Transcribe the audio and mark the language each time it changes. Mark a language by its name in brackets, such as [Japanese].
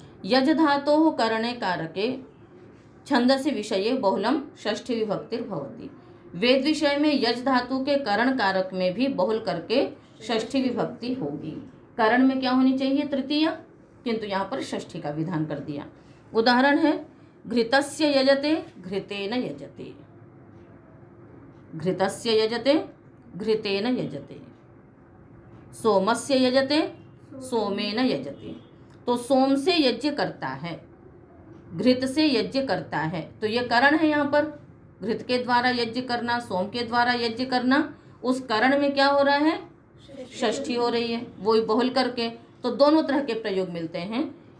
[Sanskrit] यज धातोः करणे कारके छंदसि विषये बहुलम षष्ठी विभक्तिर भवति। [Hindi] वेद विषय में यज धातु के करण कारक में भी बहुल करके षष्ठी विभक्ति होगी। करण में क्या होनी चाहिए? तृतीय, किंतु यहाँ पर षष्ठी का विधान कर दिया। उदाहरण है [Sanskrit] घृतस्य यजते घृतेन यजते, घृतस्य यजते घृतेन यजते, सोमस्य यजते सोमेन यजते। [Hindi] तो सोम से यज्ञ करता है, घृत से यज्ञ करता है, तो ये करण है। यहाँ पर घृत के द्वारा यज्ञ करना, सोम के द्वारा यज्ञ करना, उस करण में क्या हो रहा है? षष्ठी हो रही है, वो बहुल करके। तो दोनों तरह के प्रयोग मिलते हैं।